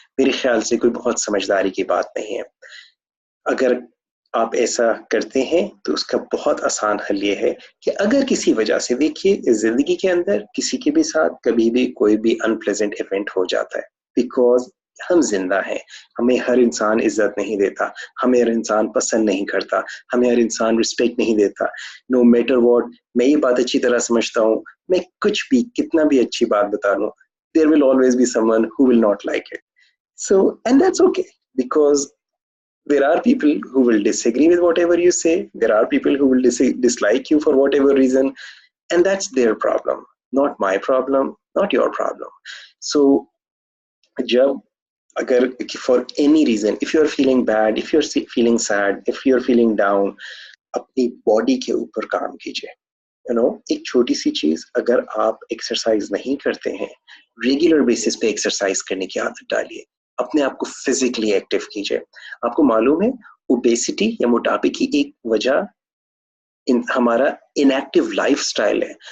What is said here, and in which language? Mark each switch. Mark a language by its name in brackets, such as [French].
[Hindi] मेरे ख्याल से कोई बहुत समझदारी की बात नहीं है। अगर आप ऐसा करते हैं तो उसका बहुत आसान हल ये है कि अगर किसी वजह से, देखिए जिंदगी के अंदर किसी के भी साथ कभी भी कोई भी अनप्लेजेंट इवेंट हो जाता है, बिकॉज हम जिंदा हैं। हमें हर इंसान इज्जत नहीं देता, हमें हर इंसान पसंद नहीं करता, हमें हर इंसान रिस्पेक्ट नहीं देता। [English] no matter what, [Hindi] मैं ये बात अच्छी तरह समझता हूँ, मैं कुछ भी कितना भी अच्छी बात बता लूं, [English] there will always be someone who will not like it. So, and that's okay, because there are people who will disagree with whatever you say. There are people who will dislike you for whatever reason, and that's their problem, not my problem, not your problem. So, [Hindi] jab agar [English] for any reason, if you're feeling bad, if you're feeling sad, if you're feeling down, [Hindi] अपनी body के ऊपर काम कीजिए। एक छोटी सी चीज, अगर आप एक्सरसाइज नहीं करते हैं, रेगुलर बेसिस पे एक्सरसाइज करने की आदत डालिए, अपने आप को फिजिकली एक्टिव कीजिए। आपको मालूम है ओबेसिटी या मोटापे की एक वजह हमारा इनएक्टिव लाइफस्टाइल है।